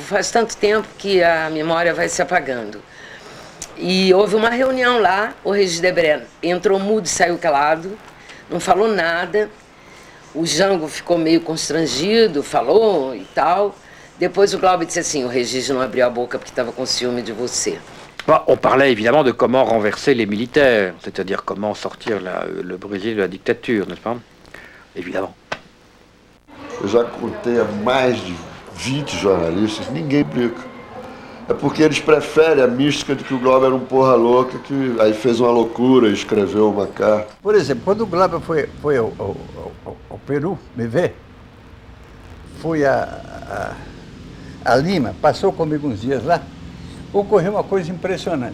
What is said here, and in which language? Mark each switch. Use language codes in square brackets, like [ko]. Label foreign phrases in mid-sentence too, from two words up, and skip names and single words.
[pt] Faz tanto tempo que a memória vai se apagando. E houve uma reunião lá, o Regis Debray entrou mudo e saiu calado, não falou nada. O Jango ficou meio constrangido, falou e tal. Depois o Glauber disse assim, o Regis não abriu a boca porque estava com ciúme de você. [fr] Bon, on parlait évidemment de comment renverser les militaires, c'est-à-dire comment sortir le Brésil de la dictature, n'est-ce pas? Évidemment. [pt] Eu já contei a mais de 20 jornalistas, ninguém explica. É porque eles preferem a mística de que o Glauber era um porra louca, que aí fez uma loucura e escreveu uma carta. Por exemplo, quando o Glauber foi ao Peru me ver, foi a Lima, passou comigo uns dias lá, ocorreu uma coisa impressionante.